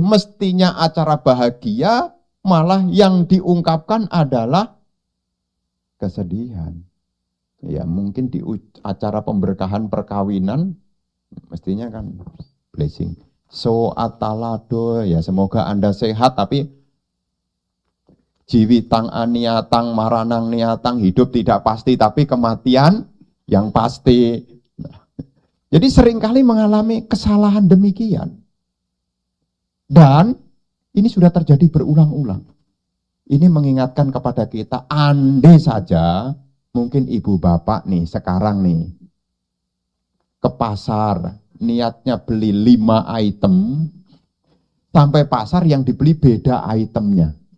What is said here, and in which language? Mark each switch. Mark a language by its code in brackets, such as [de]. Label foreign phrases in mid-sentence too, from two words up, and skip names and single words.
[id] Mestinya acara bahagia, malah yang diungkapkan adalah kesedihan. Ya, mungkin di acara pemberkahan perkawinan, mestinya kan blessing. [pi] So atalado, [id] ya semoga Anda sehat, tapi [pi] jiwitang aniatang maranang niatang, [id] hidup tidak pasti tapi kematian yang pasti. Nah, jadi seringkali mengalami kesalahan demikian. Dan ini sudah terjadi berulang-ulang. Ini mengingatkan kepada kita, andai saja mungkin Ibu Bapak nih sekarang nih ke pasar, niatnya beli 5 item, sampai pasar yang dibeli beda itemnya.